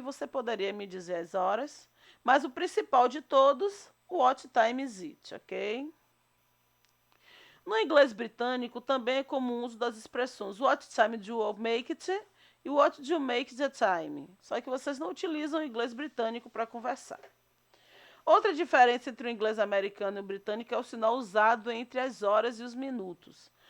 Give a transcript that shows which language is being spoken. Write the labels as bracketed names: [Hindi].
[Portuguese] Você poderia me dizer as horas? Mas o principal de todos, [English] what time is it, [Portuguese] ok? No inglês britânico também é comum o uso das expressões [English] what time do you make it [Portuguese] e [English] what do you make the time. [Portuguese] Só que vocês não utilizam o inglês britânico para conversar. Outra diferença entre o inglês americano e o britânico é o sinal usado entre as horas e os minutos.